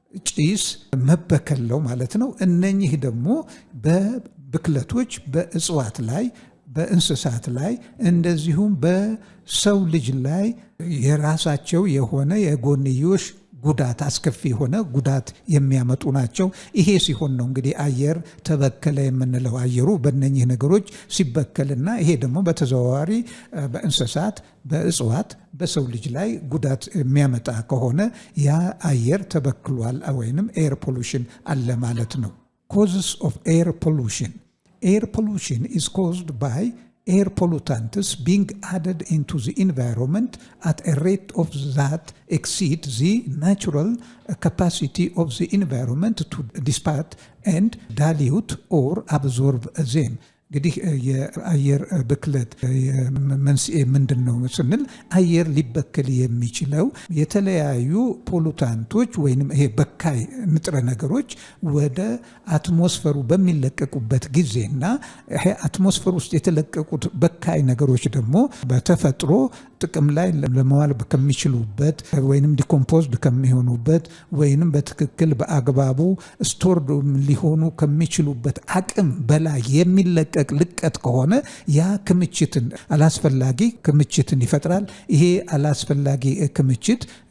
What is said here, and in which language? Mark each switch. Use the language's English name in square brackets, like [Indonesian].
[Amharic] ጭስ መበከለው ማለት ነው። እነኚህ ደግሞ በብክለቶች በእጽዋት ላይ በእንስሳት ላይ እንደዚሁም በሰው ልጅ ላይ የራሳቸው የሆነ የጎንዮሽ ጉዳት አስከፊ የሆነ ጉዳት የሚያመጡ ናቸው። ይሄ ሲሆን ነው እንግዲህ አየር ተበከለ የምንለው። አየሩ በእነኚህ ነገሮች ሲበከልና ይሄ ደግሞ በተዘዋዋሪ በእንስሳት፣ በእጽዋት፣ በሰው ልጅ ላይ ጉዳት የሚያመጣ ከሆነ ያ አየር ተበክሏል ወይንም ኤር ፖሉሽን አለ ማለት ነው። [English] Causes of air pollution. Air pollution is caused by air pollutants being added into the environment at a rate of that exceeds the natural capacity of the environment to dissipate and dilute or absorb them. [Amharic] እንግዲህ የአየር ብክለት መንስኤ ምንድን ነው ስንል አየር ሊበከል የሚችለው የተለያዩ ፖሉታንቶች ወይንም ይሄ በካይ ንጥረ ነገሮች ወደ አትሞስፈሩ በሚለቀቁበት ጊዜና ይሄ አትሞስፈር ውስጥ የተለቀቁት በካይ ነገሮች ደግሞ በተፈጥሮ ጥቅም ላይ ለመዋል ከሚችሉበት ወይንም ዲኮምፖዝድ ከሚሆኑበት ወይንም በትክክል በአግባቡ ስቶርድ ሊሆኑ ከሚችሉበት አቅም በላይ የሚለቀቅ ልቀት ከሆነ ያ ክምችትን አላስፈላጊ ክምችትን ይፈጥራል። ይሄ አላስፈላጊ ክምችት